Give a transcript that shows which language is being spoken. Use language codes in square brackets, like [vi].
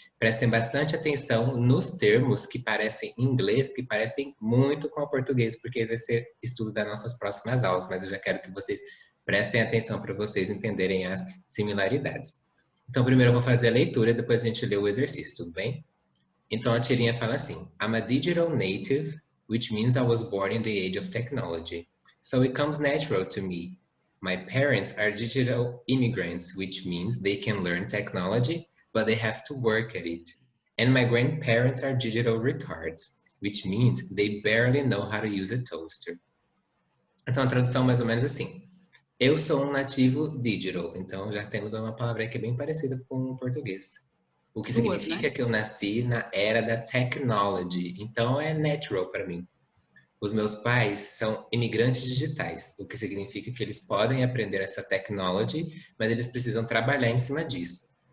[pt] Prestem bastante atenção nos termos que parecem inglês, que parecem muito com o português, porque vai ser estudo das nossas próximas aulas, mas eu já quero que vocês prestem atenção para vocês entenderem as similaridades. Então, primeiro eu vou fazer a leitura, depois a gente lê o exercício, tudo bem? Então a tirinha fala assim: [en] I'm a digital native, which means I was born in the age of technology. So it comes natural to me. My parents are digital immigrants, which means they can learn technology, but they have to work at it. And my grandparents are digital retards, which means they barely know how to use a toaster. [pt] Então a tradução mais ou menos assim. Eu sou um nativo digital, então já temos uma palavra que é bem parecida com o português. O que Duas, significa né? que eu nasci na era da technology, então é natural para mim. Os meus pais são imigrantes digitais, o que significa que eles podem aprender essa technology, mas eles precisam trabalhar em cima disso.